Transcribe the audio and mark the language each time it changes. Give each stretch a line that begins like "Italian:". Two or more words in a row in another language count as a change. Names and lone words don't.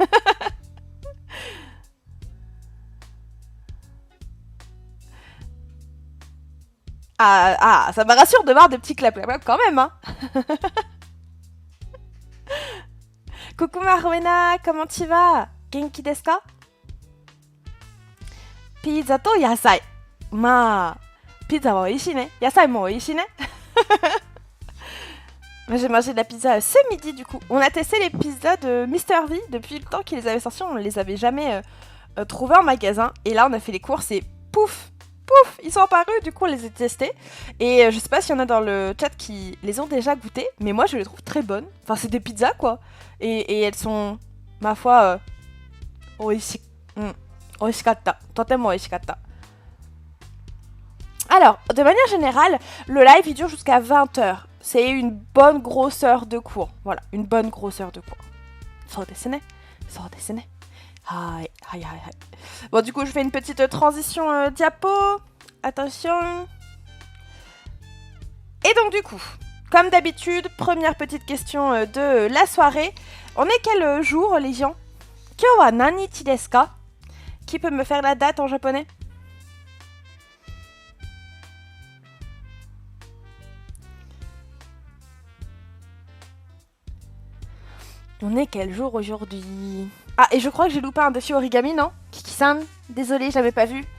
French: Ça me rassure de voir des petits clap quand même, hein. Coucou Marwena, comment tu vas?
Japanese: 元気ですか?ピザと野菜. まあ、ピザはおいしいね。野菜もおいしいね.
French: J'ai mangé de la pizza ce midi du coup. On a testé les pizzas de Mister V depuis le temps qu'ils les avaient sortis. On ne les avait jamais trouvés en magasin. Et là on a fait les courses et pouf, pouf, ils sont apparus. Du coup on les a testés. Et je sais pas s'il y en a dans le chat qui les ont déjà goûtés. Mais moi je les trouve très bonnes. Enfin c'est des pizzas quoi. Et elles sont, ma foi,
Japanese: おいしかった. とてもおいしかった.
French: Alors, de manière générale, le live il dure jusqu'à 20h. C'est une bonne grosseur de cours. Voilà, une bonne grosseur de cours.
Japanese: そうですね。そうですね。はい、はい、はい、はい.
French: Bon, du coup, je fais une petite transition diapo. Attention. Et donc, du coup, comme d'habitude, première petite question de la soirée. On est quel jour, les gens?
Japanese: 今日は何日ですか?
French: Qui peut me faire la date en japonais? On est quel jour aujourd'hui? Ah, et je crois que j'ai loupé un défi origami, non? Kiki-san, désolé, je l'avais pas vu.